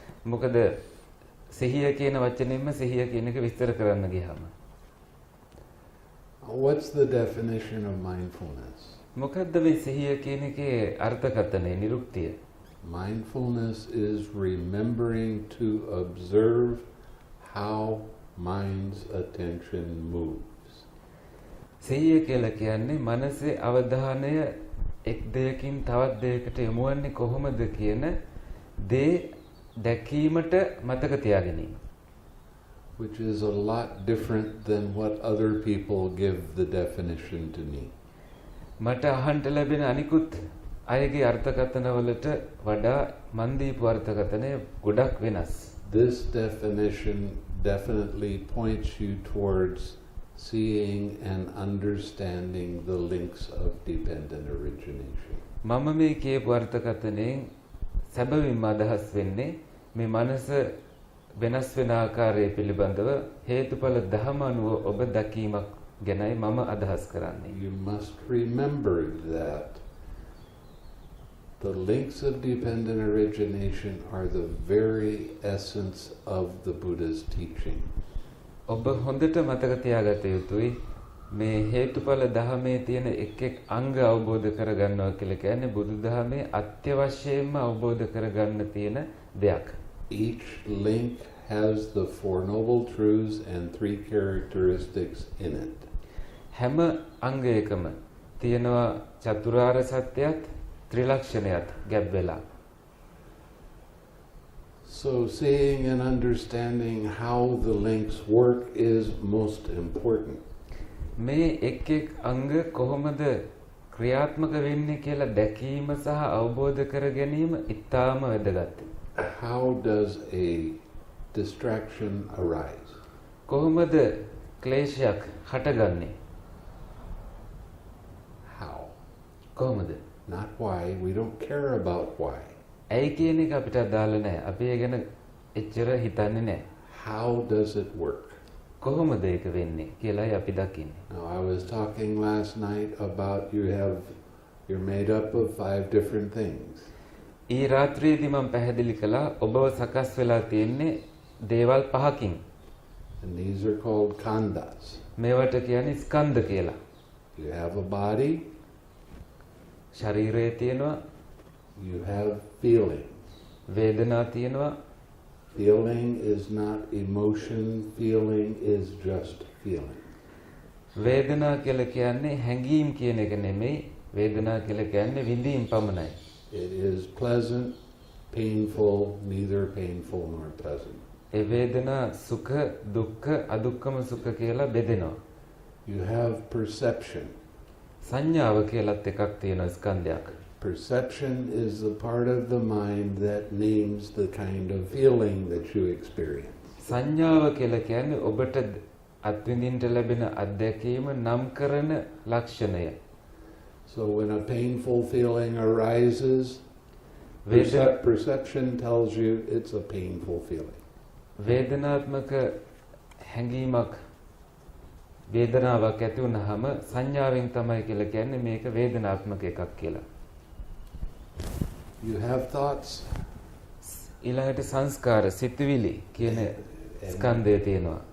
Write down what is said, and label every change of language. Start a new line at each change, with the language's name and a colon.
Sinhala: මොකද සිහිය කියන වචනයෙන්ම සිහිය කියන එක විස්තර කරන්න ගියාම.
English: What's the definition of mindfulness?
Sinhala: මොකද්ද මේ සිහිය කියන එකේ අර්ථකථනය නිරුක්තිය?
English: Mindfulness is remembering to observe how mind's attention moves.
Sinhala: සිහිය කියලා කියන්නේ මනසේ අවධානය එක් දෙයකින් තවත් දෙයකට යොමු වන්නේ කොහොමද කියන දේ දැකීමට මතක තියාගැනීම.
English: Which is a lot different than what other people give the definition to me.
Sinhala: මට අහන්න ලැබෙන අනිකුත් අයගේ අර්ථකථනවලට වඩා මන් දීපු අර්ථකථනය ගොඩක් වෙනස්.
English: This definition definitely points you towards seeing and understanding the links of dependent origination.
Sinhala: මම මේ කියපු අර්ථකථනයෙන් සැබවින්ම අදහස් වෙන්නේ මේ මනස වෙනස් වෙන ආකාරය පිළිබඳව හේතුඵල ධම අනුව ඔබ දැකීමක් ගැනයි මම අදහස් කරන්නේ.
English: You must remember that the links of dependent origination are the very essence of the Buddha's teaching.
Sinhala: ඔබ හොඳට මතක තියාගත යුතුයි මේ හේතුඵල ධමයේ තියෙන එක් එක් අංග අවබෝධ කරගන්නවා කියලා කියන්නේ බුදුදහමේ අත්‍යවශ්‍යයෙන්ම අවබෝධ කරගන්න තියෙන දෙයක්.
English: Each link has the Four Noble Truths and three characteristics in it.
Sinhala: හැම අංගයකම තියෙනවා චතුරාර්ය සත්‍යයත් ත්‍රිලක්ෂණයත් ගැබ් වෙලා.
English: So seeing and understanding how the links work is most important.
Sinhala: මේ එක් එක් අංග කොහොමද ක්‍රියාත්මක වෙන්නේ කියලා දැකීම සහ අවබෝධ කර ගැනීම ඉතාම වැදගත්.
English: How does a distraction arise?
Sinhala: කොහොමද ක්ලේශයක් හටගන්නේ?
English: How?
Sinhala: කොහොමද?
English: Not why. We don't care about why.
Sinhala: ඇයි කියන එක අපිට අදාළ නැහැ. අපි ඒ ගැන එච්චර හිතන්නේ නැහැ.
English: How does it work?
Sinhala: කොහොමද ඒක වෙන්නේ කියලායි අපි දකින්නේ.
English: Now I was talking last night about you're made up of 5 different things.
Sinhala: ඊ රාත්‍රියේදී මම පැහැදිලි කළා ඔබව සකස් වෙලා තියෙන්නේ දේවල් පහකින්.
English: And these are called khandhas.
Sinhala: මේවට කියන්නේ ස්කන්ධ කියලා.
English: You have a body,
Sinhala: ශරීරය තියෙනවා,
English: you have feelings.
Sinhala: වේදනා තියෙනවා.
English: Feeling is not emotion, feeling is just feeling.
Sinhala: වේදනා කියලා කියන්නේ හැඟීම් කියන එක නෙමෙයි, වේදනා කියලා කියන්නේ විඳීම් පමණයි.
English: It is pleasant, painful, neither painful nor pleasant.
Sinhala: ඒ වේදනා සුඛ, දුක්ඛ, අදුක්ඛම සුඛ කියලා බෙදෙනවා.
English: You have perception.
Sinhala: සංඥාව කියලාත් එකක් තියෙනවා ස්කන්ධයක්.
English: Perception is the part of the mind that names the kind of feeling that you experience.
Sinhala: සංඥාව කියලා කියන්නේ ඔබට අත්විඳින්න ලැබෙන අත්දැකීම නම් කරන ලක්ෂණය.
English: So when a painful feeling arises, perception tells you it's a painful feeling.
Sinhala: වේදනාත්මක හැඟීමක් වේදනාවක් ඇති වුනහම සංඥාවෙන් තමයි කියලා කියන්නේ මේක වේදනාත්මක එකක් කියලා.
English: You have thoughts.
Sinhala: ඊළඟට සංස්කාර සිතුවිලි කියන ස්කන්ධය තියෙනවා.